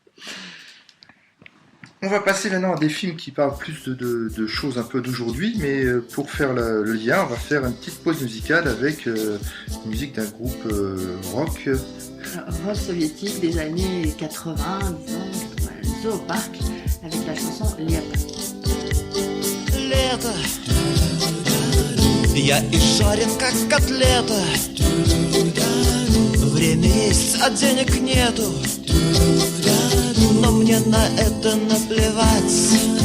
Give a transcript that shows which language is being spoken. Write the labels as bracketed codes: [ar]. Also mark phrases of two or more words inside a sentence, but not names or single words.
[fr] On va passer maintenant à des films qui parlent plus de choses un peu d'aujourd'hui, mais pour faire le lien, on va faire une petite pause musicale avec une musique d'un groupe rock. Rock soviétique des années 80, disons, Zoopark, avec la chanson Лето. [ru] Лето, я и жарен, как котлета. Время есть, а денег нету. Но мне на это наплевать.